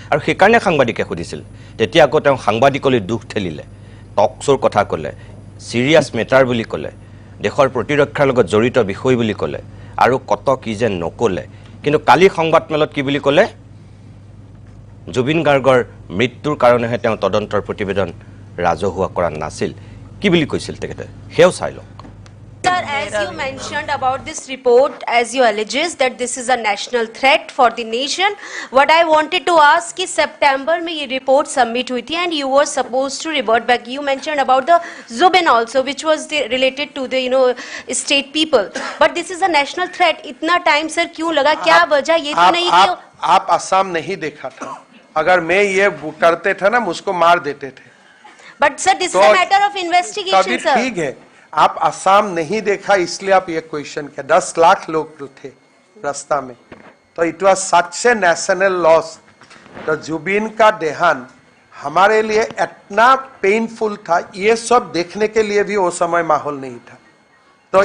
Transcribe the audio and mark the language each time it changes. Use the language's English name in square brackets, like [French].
[Assamese] আৰু সেইকাৰণে সাংবাদিকে সুধিছিল। তেতিয়া আকৌ তেওঁ সাংবাদিকলৈ দুখ ঠেলিলে, টক শ্ব'ৰ কথা ক'লে, ছিৰিয়াছ মেটাৰ বুলি ক'লে, দেশৰ প্ৰতিৰক্ষাৰ লগত জড়িত বিষয় বুলি ক'লে, আৰু কত কি যে নক'লে। কিন্তু কালি সংবাদমেলত কি বুলি ক'লে? জুবিন গাৰ্গৰ মৃত্যুৰ কাৰণেহে তেওঁ তদন্তৰ প্ৰতিবেদন ৰাজহুৱা কৰা নাছিল। কি বুলি কৈছিল তেখেতে, সেয়াও চাই লওক। [English] Sir, as you mentioned about this report, as you alleges that this is a national threat for the nation, what I wanted to ask is September [Hindi] mein ye report submit hui thi [English] and you were supposed to revert back. You mentioned about the Zubin also, which was related to the state people. But this is a national threat. [Hindi] Itna time sir kyun laga? Kya wajah ye to nahi ki आप असम नहीं देखा था? अगर मैं ये करते थे ना, मुझको मार देते थे। [English] But sir, this is a matter of investigation, sir. [Hindi] ठीक है, आप असम नहीं देखा इसलिए आप ये क्वेश्चन किया। 10 लाख लोग थे रास्ता में, तो [English] It was such a national loss. [Hindi] तो जुबिन का देहांत हमारे लिए इतना पेनफुल था, ये सब देखने के लिए भी वो समय माहौल नहीं था।